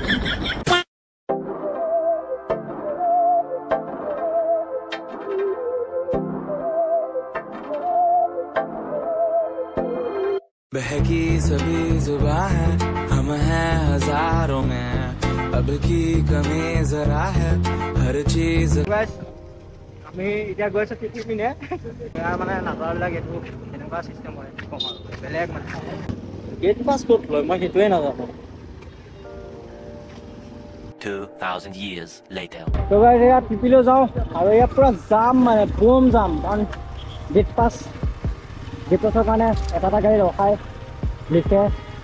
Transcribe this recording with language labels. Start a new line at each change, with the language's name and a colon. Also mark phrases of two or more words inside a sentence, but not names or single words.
Hindi: बहकी सभी जुबां है हम हैं हजारों में अब की कमी जरा है हर चीज
Assamese: আমি এতিয়া গৈ আছো টিপি পিনে মানে নাজাৰবিলাক এইটো এনেকুৱা চিষ্টেম হয় বেলেগ মানে
English: gate pass
Assamese: ক'ত লয় মই সেইটোৱে নাজানো
English: 2000 years later
Assamese: তো গাইজ ইয়াত টিপিলৈ যাওঁ আৰু ইয়াত পুৰা জাম মানে বম জাম কাৰণ
English: gate pass
Assamese: কাৰণে এটা গাড়ী ৰখাই লিখে তো